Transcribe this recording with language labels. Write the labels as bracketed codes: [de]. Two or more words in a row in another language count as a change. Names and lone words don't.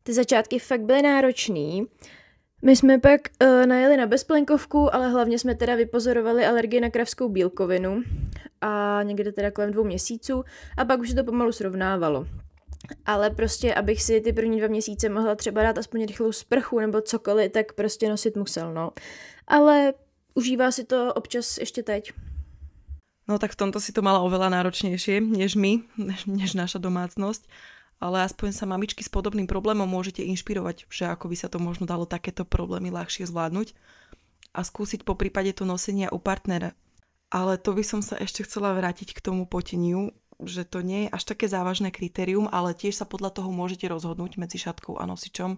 [cs] Ty začátky fakt byly náročný, My jsme pak najeli na bezplenkovku, ale hlavně jsme teda vypozorovali alergii na kravskou bílkovinu a někde teda kolem 2 měsíců a pak už se to pomalu srovnávalo. Ale prostě, abych si ty první 2 měsíce mohla třeba dát aspoň rychlou sprchu nebo cokoliv, tak prostě nosit musel, no. Ale užívá si to občas ještě teď. [sk] No tak v tomto si to mala oveľa náročnejšie než my, než naša domácnosť. Ale aspoň sa mamičky s podobným problémom môžete inšpirovať, že ako by sa to možno dalo takéto problémy ľahšie zvládnuť a skúsiť po prípade to nosenia u partnera. Ale to by som sa ešte chcela vrátiť k tomu poteniu, že to nie je až také závažné kritérium, ale tiež sa podľa toho môžete rozhodnúť medzi šatkou a nosičom.